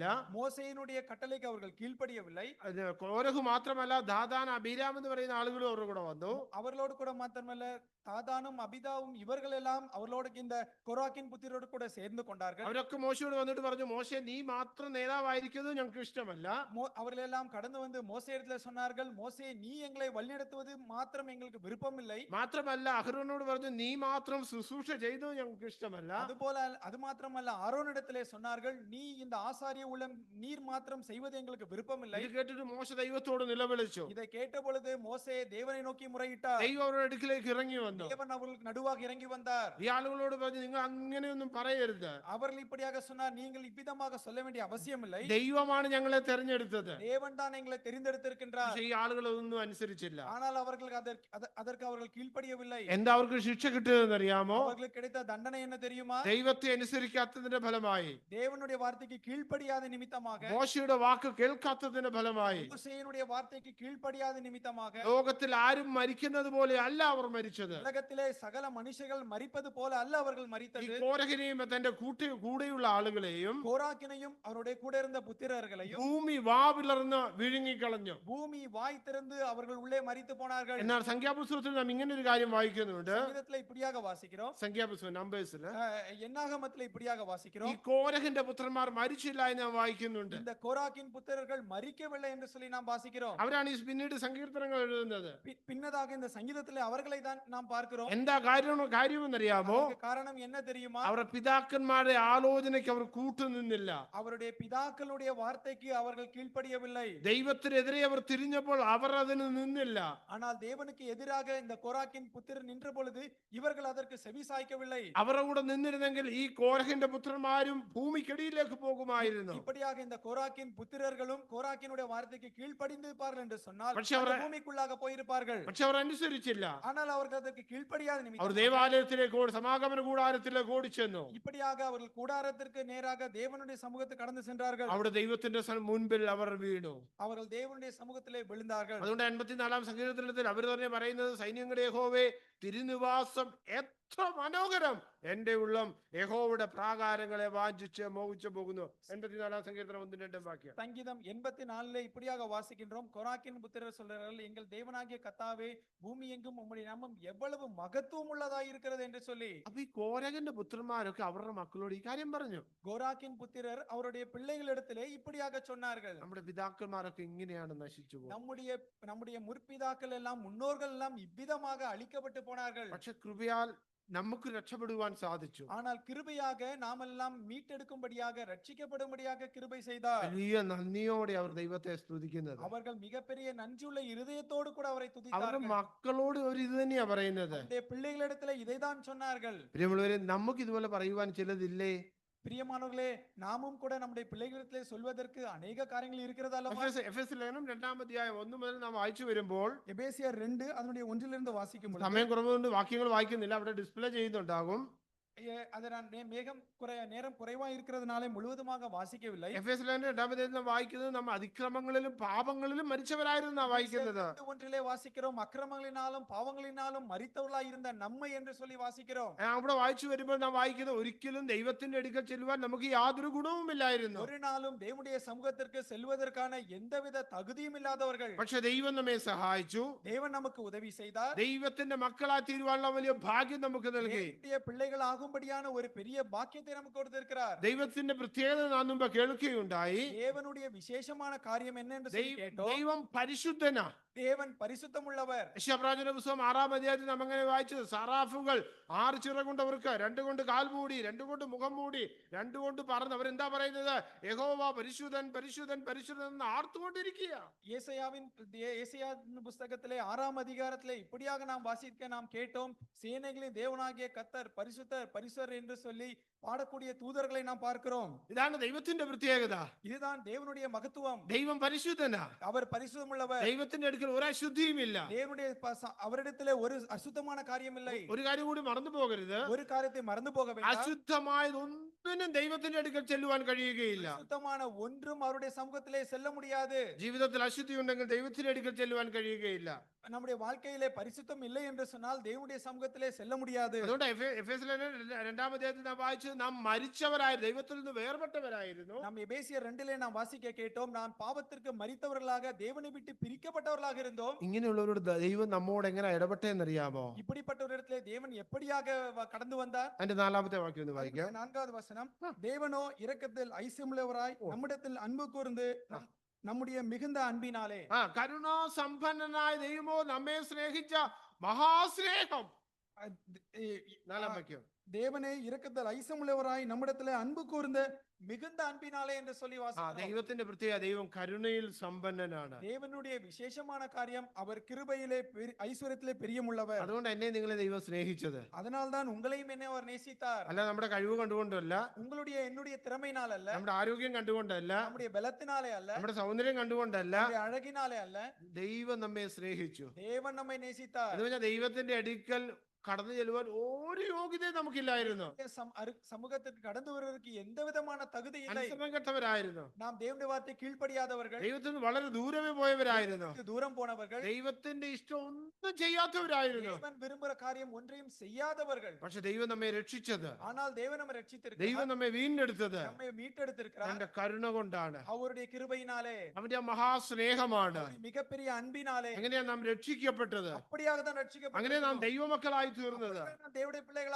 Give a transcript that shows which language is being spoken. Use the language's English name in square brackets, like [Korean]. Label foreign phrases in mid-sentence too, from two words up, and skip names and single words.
[Tamil] மோசேயினுடைய கட்டளைக்கு அவர்கள் கீழ்ப்படியவில்லை. [Malayalam] കോരഹ് മാത്രമല്ല, ദാഥാൻ അബീരാം എന്ന് പറയുന്ന ആളുകളും അവരുടെ കൂടെ വന്നു. [Tamil] அவர்களோடு கூட மாத்திரமல்ல, தாதானும் அபிதாவும் இவர்கள் எல்லாம் அவர்களோடு இந்த கோராக்கின் புத்திரோடு கூட சேர்ந்து கொண்டார்கள். [Malayalam] അവരൊക്കെ മോശയോട് വന്നിട്ട് പറഞ്ഞു, മോശെ നീ മാത്രം നേതാവായിരിക്കുന്നത് ഞങ്ങൾക്ക് ഇഷ്ടമല്ല. [Tamil] அவர்கள் எல்லாம் கடந்து வந்து மோசேயிடத்தில் சொன்னார்கள், மோசே நீ எங்களை வழிநடத்துவது மாத்திரம் எங்களுக்கு விருப்பம் இல்லை. [Malayalam] മാത്രമല്ല അഹ്റോനോട് പറഞ്ഞു, നീ മാത്രം ശുശ്രൂഷ ചെയ്തത് ഞങ്ങൾക്ക് ഇഷ്ടമല്ല. [Tamil] அது மாத்திரமல்ல, ஆரோனிடத்திலே சொன்னார்கள், நீ இந்த ஆசாரிய ஊழியம் நீர் மாத்திரம் செய்வது எங்களுக்கு விருப்பம் இல்லை. [Malayalam] ഇത് കേട്ടിട്ട് മോശ ദൈവത്തോട് നിലവിളിച്ചു. [Tamil] இதை கேட்ட பொழுது மோசே தேவனை நோக்கி முறையிட்டார். [Malayalam] ദൈവം അവരുടെ അടുക്കിലേക്ക് ഇറങ്ങി വന്നു. [Tamil] தேவன் அவர்களுக்கு நடுவாக இறங்கி வந்தார். [Malayalam] ഈ ആളുകളോട് പറഞ്ഞു, നിങ്ങൾ അങ്ങനെയൊന്നും പറയരുത്. [Tamil] அவர்கள் இப்படியாக சொன்னார், நீங்கள் இவ்விதமாக சொல்ல வேண்டிய அவசியம் இல்லை. [Malayalam] ദൈവമാണ് ഞങ്ങളെ തെരഞ്ഞെടുത്തത്. [Tamil] தேவன் தான் எங்களை தெரிந்தெடுத்திருக்கின்றார். [Malayalam] പക്ഷേ ഈ ആളുകൾ ഒന്നും അനുസരിച്ചില്ല. [Tamil] ஆனால் அவர்கள் அதற்கு அவர்கள் கீழ்ப்படியவில்லை. [Malayalam] എന്താ അവർക്ക് ശിക്ഷ കിട്ടിയതെന്ന് അറിയാമോ? [Tamil] அவர்களுக்கு கிடைத்த தண்டனை என்ன தெரியுமா? [Malayalam] ദൈവത്തെ അനുസരിക്കാത്തതിന്റെ ഫലമായി, [Tamil] தேவனுடைய வார்த்தைக்கு கீழ்ப்படியாத நிமித்தமாக, [Malayalam] മോശയുടെ വാക്ക് കേൾക്കാത്തതിന്റെ ഫലമായി, [Tamil] மோசேயினுடைய வார்த்தைக்கு கீழ்ப்படியாத நிமித்தமாக, [Malayalam] ലോകത്തിൽ ആരും മരിക്കുന്നത് പോലെ അല്ല അവർ മരിച്ചത്. [Tamil] உலகத்திலே சகல மனுஷர்கள் மரிப்பது போல அல்ல அவர்கள் [Malayalam] ഈ [Tamil] மரித்தது. [Malayalam] കോരഹിനെയും തന്റെ കൂടെയുള്ള ആളുകളെയും [Tamil] கோராக்கினையும் அவருடைய கூட இருந்த புத்திரர்களையும் [Malayalam] ഭൂമി വാ പിളർന്ന് വിഴുങ്ങിക്കളഞ്ഞു. [Tamil] பூமி வாய் திறந்து அவர்கள் உள்ளே மரித்து போனார்கள். [Malayalam] എന്നാൽ സംഖ്യാപുസ്തകത്തിൽ നാം ഇങ്ങനെ ഒരു കാര്യം വായിക്കുന്നുണ്ട്. [Tamil] சங்கீதத்திலே இப்படியாக வாசிக்கிறோம். [Malayalam] സംഖ്യാപുസ്തകം നമ്പേഴ്സില് [Tamil] என்னாகமத்திலே இப்படியாக [Malayalam] ഈ [Tamil] வாசிக்கிறோம். [Malayalam] കോരഹിന്റെ പുത്രന്മാർ മരിച്ചില്ല എന്ന് നാം വായിക്കുന്നുണ്ട്. [Tamil] இந்த கோராக்கின் புத்திரர்கள் மரிக்கவில்லை என்று சொல்லி நாம் வாசிக்கிறோம். [Malayalam] അവരാണ് ഈ പിന്നീട് സങ്കീർത്തനങ്ങൾ എഴുതുന്നത്. [Tamil] பின்னதாக இந்த சங்கீதத்திலே அவர்களை தான் நாம் பார்க்கிறோம். [Malayalam] എന്താ കാര്യമെന്നറിയാമോ? [Tamil] அதுக்கு காரணம் என்ன தெரியுமா? [Malayalam] അവരുടെ പിതാക്കന്മാരുടെ ആലോചനയ്ക്ക് അവർ കൂട്ടുനിന്നില്ല. [Tamil] அவருடைய பிதாக்களுடைய வார்த்தைக்கு அவர்கள் கீழ்ப்படியவில்லை. [Malayalam] ദൈവത്തിനെതിരെ അവർ തിരിഞ്ഞപ്പോൾ അവർ അതിന് നിന്നില്ല. [Tamil] ஆனால் தேவனுக்கு எதிராக இந்த கோராக்கின் புத்திரர் நின்ற பொழுது இவர்கள் அதற்கு செவி சாய்க்கவில்லை. [Malayalam] അവരുടെ കൂടെ നിന്നിരുന്നെങ്കിൽ ഈ കോരഹിന്റെ പുത്രന്മാർ പുത്രന്മാരും ഭൂമിക്കടിയിലേക്ക് പോകുമായിരുന്നു. [Tamil] இப்படியாக இந்த கோராக்கின் புத்திரர்களும் கோராக்கினுடைய வார்த்தைக்கு கீழ்ப்படிந்திருப்பார்கள் என்று சொன்னால் [Malayalam] പക്ഷെ [Tamil] அந்த [Malayalam] അവർ [Tamil] பூமிக்குள்ளாக போயிருப்பார்கள். [Malayalam] പക്ഷെ അവർ അനുസരിച്ചില്ല. [Tamil] ஆனால் அவர்கள் அதற்கு கீழ்ப்படியாத [Malayalam] അവർ [Tamil] நிமித்தமாக [Malayalam] ദേവാലയത്തിലേക്ക് സമാഗമന കൂടാരത്തിലേക്ക് ഓടിച്ചെന്നു. [Tamil] இப்படியாக அவர்கள் கூடாரத்திற்கு நேராக தேவனுடைய சமூகத்துக்கு கடந்து சென்றார்கள். [Malayalam] അവിടെ ദൈവത്തിന്റെ മുൻപിൽ അവർ വീണു. [Tamil] அவர்கள் தேவனுடைய சமூகத்திலே விழுந்தார்கள். [Malayalam] അതുകൊണ്ട് 84 സങ്കീർത്തനത്തിൽ അവർ തന്നെ പറയുന്നത്, സൈന്യങ്ങളുടെ യഹോവേ തിരുനിവാസം എത്ര മനോഹരം, എന്റെ ഉള്ളം യഹോവയുടെ പ്രാകാരങ്ങളെ വാഞ്ചിച്ച് മോഹിച്ചു പോകുന്നു. 84 സങ്കീർത്തനം 1-2 വാക്യം. [Tamil] சங்கீதம் 84 இப்படியாக வாசிக்கின்றோம். கோராக்கின் புத்திரர் சொல்றார்கள், எங்கள் தேவனாகிய கர்த்தாவே, பூமி எங்கும் உம்முடைய நாமம் எவ்வளவு மகத்துவம் உள்ளதாய் இருக்கிறது என்று சொல்லி. [Malayalam] അപ്പൊ ഈ കോരകന്റെ പുത്രന്മാരൊക്കെ അവരുടെ മക്കളോട് ഈ കാര്യം പറഞ്ഞു. [Tamil] கோராக்கின் புத்திரர் அவருடைய பிள்ளைகளிடத்திலே இப்படியாக சொன்னார்கள், [Malayalam] നമ്മുടെ പിതാക്കന്മാരൊക്കെ ഇങ്ങനെയാണ് നശിച്ചു പോകുന്നത്. [Tamil] நம்முடைய முற்பிதாக்கள் எல்லாம் முன்னோர்கள் எல்லாம் இவ்விதமாக அழிக்கப்பட்டு போனார்கள். [Malayalam] പക്ഷെ കൃപയാൽ നമുക്ക് രക്ഷപ്പെടുവാൻ സാധിച്ചു. [Tamil] ஆனால் கிருபையாக நாமெல்லாம் மீட்டெடுக்கும்படியாக ரட்சிக்கப்படும்படியாக கிருபை செய்தார். [Malayalam] വലിയ നന്ദിയോടെ അവർ ദൈവത്തെ സ്തുതിക്കുന്നത്. [Tamil] அவர்கள் மிகப்பெரிய நன்றியுள்ள இருதயத்தோடு கூட அவரை [Malayalam] അവരുടെ [Tamil] துதித்தார்கள். [Malayalam] മക്കളോട് അവർ ഇത് തന്നെയാ പറയുന്നത്. [Tamil] அவருடைய பிள்ளைகளிடத்திலே இதைதான் சொன்னார்கள். [Malayalam] പ്രിയമുള്ളവരെ, നമുക്ക് ഇതുപോലെ പറയുവാൻ ചിലതില്ലേ? [Tamil] பிரியமானவர்களே, நாமும் கூட நம்முடைய பிள்ளைகளிடத்திலே சொல்வதற்கு அநேக காரியங்கள் இருக்கிறது அல்லவா? [Malayalam] എഫെസ് ലേഖനം 2-ാം അധ്യായം 1 മുതൽ നാം വായിച്ചു വരുമ്പോൾ, [Tamil] எபேசியர் 2 அதனுடைய 1 வாசிக்கும் பொழுது, [Malayalam] സമയം കുറവുകൊണ്ട് വാക്യങ്ങൾ വായിക്കുന്നില്ല, അവിടെ ഡിസ്പ്ലേ ചെയ്യുന്നുണ്ടാകും. [Tamil] அதை நான் நேரம் குறைவா இருக்கிறதுனாலே முழுவதுமாக வாசிக்கவில்லை. [Malayalam] എഫെസ് ലേഖനം 2-ാം അധ്യായത്തിൽ നാം വായിക്കുന്നത് നമ്മൾ അതിക്രമങ്ങളിലും പാപങ്ങളിലും മരിച്ചവരായിരുന്നു വായിക്കുന്നത്. [Tamil] 1 வாசிக்கிறோம், அக்கிரமங்களினாலும் பாவங்களினாலும் மரித்தவர்களாய் இருந்த நம்மை என்று சொல்லி வாசிக்கிறோம். [Malayalam] അവിടെ വായിച്ചു വരുമ്പോൾ നാം വായിക്കുന്നത്, ഒരിക്കലും ദൈവത്തിന്റെ അടുക്കൽ ചെല്ലുവാൻ നമുക്ക് യാതൊരു ഗുണവുമില്ലായിരുന്നു. [Tamil] ஒரு நாளும் தேவனுடைய சமூகத்திற்கு செல்வதற்கான எந்தவித தகுதியும் இல்லாதவர்கள். [Malayalam] പക്ഷെ ദൈവം നമ്മെ സഹായിച്ചു. [Tamil] தேவன் நமக்கு உதவி செய்தார். [Malayalam] ദൈവത്തിന്റെ മക്കളായി തീരുവാനുള്ള വലിയ ഭാഗ്യം നമുക്ക് നൽകി. [Tamil] தேவனுடைய பிள்ளைகள் ஆகும்படியான ஒரு பெரிய பாக்கியத்தை நமக்கு கொடுத்திருக்கிறார். [Malayalam] ദൈവത്തിന്റെ പ്രത്യേകത നാം മുമ്പ് കേൾക്കുകയുണ്ടായി. [Tamil] தேவனுடைய விசேஷமான காரியம் என்ன என்று சொல்லி கேட்டோம். [Malayalam] ദൈവം പരിശുദ്ധനാ. [Tamil] தேவன் பரிசுத்தமுள்ளவர். [Malayalam] യശയ്യാപ്രവചന പുസ്തകം 6-ാം അധ്യായത്തിൽ നാം അങ്ങനെ വായിച്ചത്, സറാഫുകൾ 6 ചിറകുണ്ടവർക്ക്, 2 കൊണ്ട് കാൽ മൂടി, 2 കൊണ്ട് മുഖം മൂടി, 2 കൊണ്ട് പറന്ന് അവരെന്താ പറയുന്നത്? യഹോവ പരിശുദ്ധൻ പരിശുദ്ധൻ പരിശുദ്ധൻ എന്ന് ആർത്തുകൊണ്ടിരിക്കുക. [Tamil] ஏசாயா புஸ்தகத்திலே 6ஆம் அதிகாரத்திலே இப்படியாக நாம் வாசிக்க நாம் கேட்டோம், சேனைகளின் தேவனாகிய கர்த்தர் பரிசுத்தர் பரிசுத்தர் என்று சொல்லி பாடக்கூடிய தூதர்களை நாம் பார்க்கிறோம். [Malayalam] ഇതാണ് ദൈവത്തിന്റെ പ്രത്യേകത. [Tamil] இதுதான் தேவனுடைய மகத்துவம். [Malayalam] ദൈവം പരിശുദ്ധനാ. [Tamil] அவர் பரிசுத்தமுள்ளவர். [Malayalam] ദൈവത്തിന്റെ അടുക്കൽ ഒരു അശുദ്ധിയുമില്ല. [Tamil] தேவனுடைய அவரிடத்திலே ஒரு அசுத்தமான காரியம் இல்லை. [Malayalam] ഒരു കാര്യം കൂടി മറന്നു പോകരുത്. [Tamil] ஒரு காரியத்தை மறந்து போக வேண்டாம். [Malayalam] അശുദ്ധമായതൊന്നിനും ദൈവത്തിന്റെ അടുക്കൽ ചെല്ലുവാൻ കഴിയുകയില്ല. [Tamil] அசுத்தமான ஒன்றும் அவருடைய சமூகத்திலே செல்ல முடியாது. [Malayalam] ജീവിതത്തിൽ അശുദ്ധി ഉണ്ടെങ്കിൽ ദൈവത്തിന്റെ അടുക്കൽ ചെല്ലുവാൻ കഴിയുകയില്ല. [Tamil] நம்முடைய வாழ்க்கையிலே பரிசுத்தம் இல்லை என்று சொன்னால் தேவனுடைய சமூகத்திலே செல்ல முடியாது. [Malayalam] അതുകൊണ്ട് എഫെസ് ലേഖനം 2-ാം അധ്യായത്തിൽ നാം വായിച്ചു, നാം മരിച്ചവരായിരുന്നു, ദൈവത്തിൽ നിന്ന് വേർപെട്ടവരായിരുന്നു. [Tamil] நாம் எபேசியர் 2 நாம் வாசிக்க கேட்டோம், நாம் பாவத்திற்கு மரித்தவர்களாக தேவனை விட்டு பிரிக்கப்பட்டவர்களாக இருந்தோம். [Malayalam] ഇങ്ങനെയുള്ളവരോട് ദൈവം നമ്മോട് എങ്ങനെ ഇടപെട്ടെന്നറിയാമോ? [Tamil] இப்படிப்பட்ட ஒரு இடத்திலே தேவன் எப்படியாக கடந்து வந்தார்? [Malayalam] അതിന്റെ 4-ാമത്തെ വാക്യം ഒന്ന് വായിക്കാം. [Tamil] 4வது வசனம், தேவனோ இரக்கத்தில் ஐசியமுள்ளவராய் நம்மிடத்தில் அன்பு கூர்ந்து நம்முடைய மிகுந்த அன்பினாலே. [Malayalam] കരുണാസമ്പന്നനായ ദൈവമോ നമ്മെ സ്നേഹിച്ച മഹാസ്നേഹം. 4-ാം വാക്യം, [Tamil] தேவனே இரக்கத்தில் ஐசமுள்ளவராய் நம்மிடத்திலே அன்பு கூர்ந்து மிகுந்த அன்பினாலே என்று சொல்லி வாசிக்கிறோம். [Malayalam] ദൈവത്തിന്റെ പ്രത്യേകത, ദൈവം കരുണയിൽ സമ്പന്നനാണ്. [Tamil] தேவனுடைய விசேஷமான காரியம், அவர் கிருபையிலே ஐஸ்வரியத்திலே பிரியமுள்ளவர். [Malayalam] അതുകൊണ്ട് എന്നെ നിങ്ങളെ ദൈവം സ്നേഹിച്ചത്. [Tamil] அதனால்தான் உங்களையும் என்ன அவர் நேசித்தார். [Malayalam] അല്ല നമ്മുടെ കഴിവ് കണ്ടുകൊണ്ടല്ല, [Tamil] உங்களுடைய என்னுடைய திறமையினால் அல்ல, [Malayalam] നമ്മുടെ ആരോഗ്യം കണ്ടുകൊണ്ടല്ല, [Tamil] நம்முடைய பலத்தினாலே அல்ல, [Malayalam] നമ്മുടെ സൗന്ദര്യം കണ്ടുകൊണ്ടല്ല, [Tamil] நம்முடைய അഴകിனாலே அல்ல, [Malayalam] ദൈവം നമ്മെ സ്നേഹിച്ചു. [Tamil] தேவன் நம்மை நேசித்தார். [Malayalam] എന്ന് പറഞ്ഞാൽ ദൈവത്തിന്റെ അടുക്കൽ കടന്നു ചെല്ലുവാൻ ഒരു യോഗ്യതയും നമുക്കില്ലായിരുന്നു. [Tamil] சமூகத்திற்கு கடந்து வருவதற்கு எந்த விதமான தகுதி இல்லை. [Malayalam] അനുസരണം കെട്ടവരായിരുന്നു. [Tamil] நாம் தேவனுடைய வார்த்தை கீழ்ப்படியாதவர்கள், [Malayalam] ദൈവത്തിന് വളരെ ദൂരമേ പോയവരായിരുന്നു. [Tamil] தூரம் போனவர்கள், [Malayalam] ദൈവത്തിന്റെ ഇഷ്ടം ഒന്നും ചെയ്യാത്തവരായിരുന്നു. [Tamil] தேவன் விரும்புகிற காரியம் ஒன்றையும் செய்யாதவர்கள். [Malayalam] പക്ഷെ ദൈവം നമ്മെ രക്ഷിച്ചത്, [Tamil] ஆனால் தேவன் நம்மை ரட்சித்திருக்கிறார். [Malayalam] ദൈവം നമ്മെ വീണ്ടെടുത്തത് [Tamil] நம்மை மீட்டெடுத்திருக்கிறார். [Malayalam] അവന്റെ കരുണ കൊണ്ടാണ്, [Tamil] அவருடைய கிருபையினாலே, [Malayalam] അവന്റെ മഹാസ്നേഹമാണ്. [Tamil] மிகப்பெரிய அன்பினாலே. [Malayalam] എങ്ങനെയാ നാം രക്ഷിക്കപ്പെട്ടത്? [Tamil] அப்படியாக தான் [Malayalam] അങ്ങനെ നാം [Tamil] ரட்சிக்கப்பட்டோம். [Malayalam] ദൈവമക്കളായി തീർന്നത്. [Tamil] தேவனுடைய பிள்ளைகளாக